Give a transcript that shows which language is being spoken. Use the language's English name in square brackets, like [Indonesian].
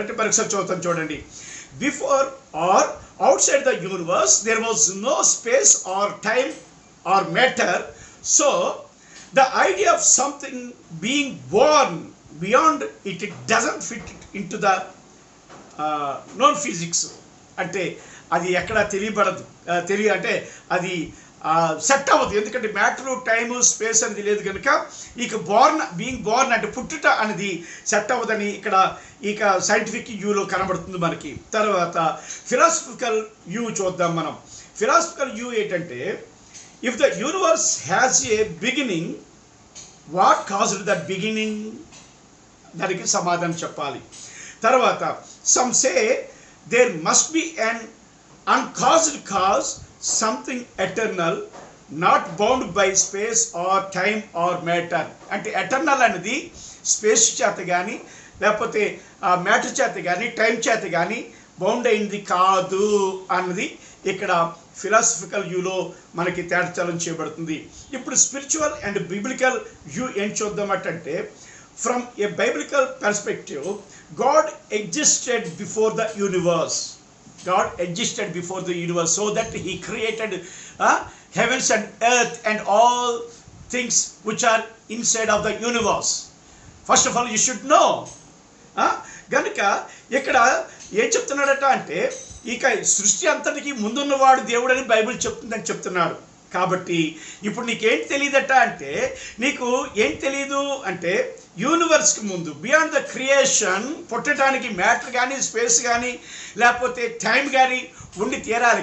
[Telugu] అంటే పరీక్ష చూద్దాం చూడండి. [English] Before or outside the universe there was no space or time or matter. So the idea of something being born beyond it doesn't fit into the known physics. [Telugu] అంటే అది ఎక్కడ తెలియబడదు, అంటే అది set అవ్వదు. ఎందుకంటే మ్యాటర్ టైము స్పేస్ అనేది లేదు కనుక ఇక బీయింగ్ బోర్న్ అంటే పుట్టుట అనేది సెట్ అవ్వదని ఇక సైంటిఫిక్ యూలో కనబడుతుంది మనకి. తర్వాత ఫిలాసఫికల్ యూ చూద్దాం మనం. ఫిలాసఫికల్ యూ ఏంటంటే [English] if the universe has a beginning, what caused that beginning, [Telugu] దానికి సమాధానం చెప్పాలి. [English] తర్వాత some say there must be an uncaused cause, something eternal, not bound by space or time or matter. [Telugu] అంటే eternal అనేది space చేత కానీ లేకపోతే మ్యాటర్ చేత కానీ టైం చేత కానీ బౌండ్ అయింది కాదు అన్నది ఇక్కడ ఫిలాసఫికల్ వ్యూలో మనకి తేటతెల్లం చేయబడుతుంది. [English] ఇప్పుడు spiritual and biblical view [Telugu] ఏం చూద్దామంటే, [English] From a biblical perspective, God existed before the universe. God existed before the universe, so that he created heavens and earth and all things which are inside of the universe. First of all, you should know. [Telugu] గనుక ఇక్కడ ఏం చెప్తున్నాడట అంటే, ఇక సృష్టి అంతటికి ముందున్నవాడు దేవుడని Bible చెప్తుందని చెప్తున్నాడు. కాబట్టి ఇప్పుడు నీకేం తెలియదట అంటే, నీకు ఏం తెలియదు అంటే యూనివర్స్కి ముందు [English] beyond the creation [Telugu] పుట్టడానికి మ్యాటర్ కానీ స్పేస్ కానీ లేకపోతే టైం కానీ ఉండి తీరాలి.